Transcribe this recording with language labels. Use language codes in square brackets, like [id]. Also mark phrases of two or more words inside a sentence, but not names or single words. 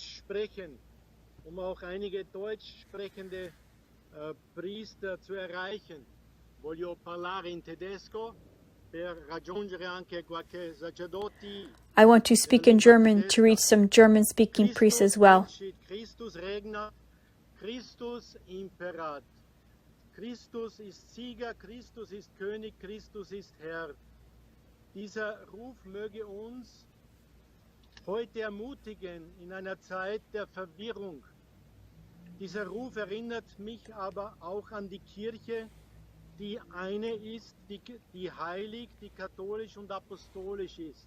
[en] I want to speak in German to reach some German-speaking priests as well. [la] Christus imperat. [de] Christus ist Sieger, Christus ist König, Christus ist Herr. Dieser Ruf möge uns heute ermutigen in einer Zeit der Verwirrung, Dieser Ruf erinnert mich aber auch an die Kirche, die eine ist, die heilig, die katholisch und apostolisch ist.